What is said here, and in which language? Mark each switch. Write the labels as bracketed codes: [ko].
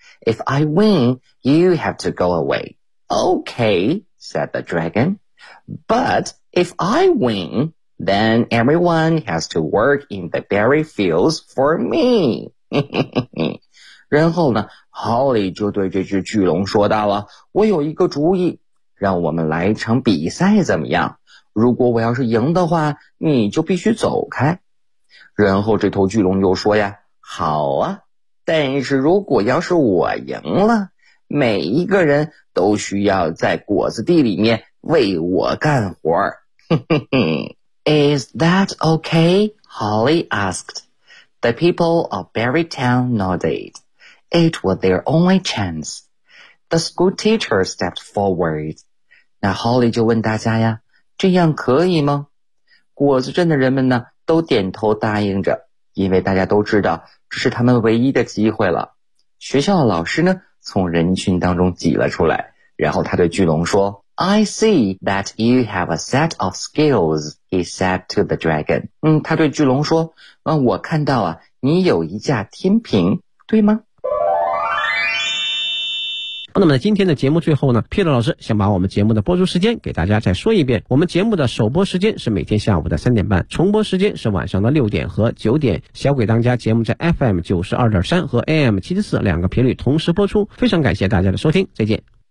[en] If I win, you have to go away. Okay, said the dragon. But if I win, then everyone has to work in the berry fields for me. [zh] 然后呢，Holly 就对这只巨龙说道了：“我有一个主意，让我们来一场比赛怎么样？如果我要是赢的话，你就必须走开。 ”然后这头巨龙又说呀：“好啊，但是如果要是我赢了，每一个人都需要在果子地里面为我干活儿。”嘿嘿嘿。 [en] Is that okay? Holly asked. The The people of Berrytown nodded. It was their only chance. The school teacher stepped forward. [zh] 那 Holly 就问大家呀，这样可以吗？果子镇的人们呢，都点头答应着，因为大家都知道这是他们唯一的机会了。学校的老师呢，从人群当中挤了出来，然后他对巨龙说 [en] I see that you have a set of skills, he said to the dragon. [zh] 他对巨龙说，我看到啊，你有一架天平，对吗？那么在今天的节目最后呢 Peter 老师想把我们节目的播出时间给大家再说一遍，我们节目的首播时间是每天下午的3:30，重播时间是晚上的6:00和9:00，小鬼当家节目在 FM92.3 和 AM74 两个频率同时播出，非常感谢大家的收听，再见。